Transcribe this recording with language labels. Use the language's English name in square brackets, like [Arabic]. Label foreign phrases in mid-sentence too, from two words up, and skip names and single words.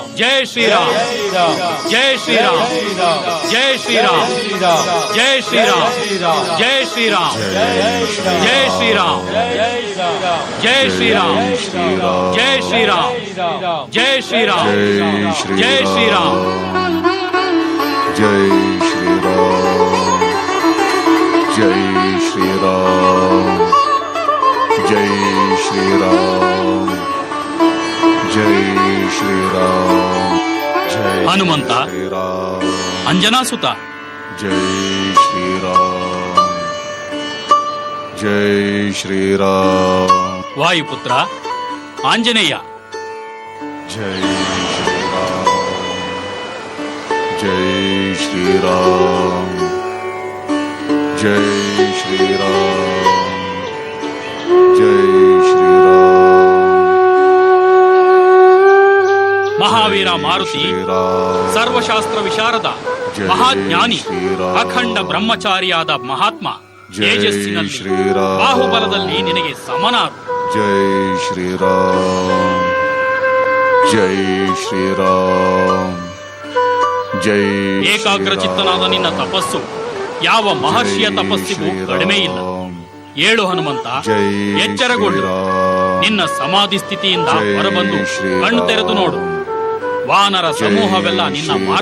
[Hindi] जय श्रीराम, जय श्रीराम, जय श्रीराम, जय श्रीराम, जय श्रीराम, जय श्रीराम, जय श्रीराम, जय श्रीराम, जय श्रीराम, जय श्रीराम. जय श्री राम, जय श्री राम, जय श्री राम, जय श्री राम, जय [Kannada] ಹನುಮಂತ, [Hindi] श्री राम, [Kannada] ಅಂಜನಾಸುತ, [Hindi] जय श्री राम, जय श्री राम, [Kannada] ವಾಯುಪುತ್ರ, ಆಂಜನೇಯ, [Hindi] जय श्री राम, जय श्री राम, जय श्री राम, जय श्री राम, [Kannada] ಮಹಾವೀರ ಮಾರುತಿ, [Hindi] श्री राम, [Kannada] ಸರ್ವಶಾಸ್ತ್ರ ವಿಶಾರದ, ಜೈ ಮಹಾಜ್ಞಾನಿ, ಶ್ರೀರಾಮ್. ಅಖಂಡ ಬ್ರಹ್ಮಚಾರಿಯಾದ ಮಹಾತ್ಮ, ಜೈ ತೇಜಸ್ಸಿನಲ್ಲಿ ಶ್ರೀರಾಮ್. ಬಾಹುಬಲದಲ್ಲಿ ನಿನಗೆ ಸಮನಾದ. [Hindi] जय श्री राम, जय श्री राम, जय [Kannada] ಏಕಾಗ್ರ ಚಿತ್ತನಾದ ನಿನ್ನ ತಪಸ್ಸು ಯಾವ ಮಹರ್ಷಿಯ ತಪಸ್ಸಿಗೂ ಕಡಿಮೆ ಇಲ್ಲ. ಏಳು ಹನುಮಂತ, ಜೈ ಎಚ್ಚರಗೊಳ್ಳು. ಶ್ರೀರಾಮ್. ನಿನ್ನ ಸಮಾಧಿ ಸ್ಥಿತಿಯಿಂದ ಜೈ ಹೊರಬಂದು ಶ್ರೀರಾಮ್. ಕಣ್ಣು ತೆರೆದು ನೋಡು. ವಾನರ ಸಮೂಹವೆಲ್ಲ ಜೈ ನಿನ್ನ ಶ್ರೀರಾಮ್.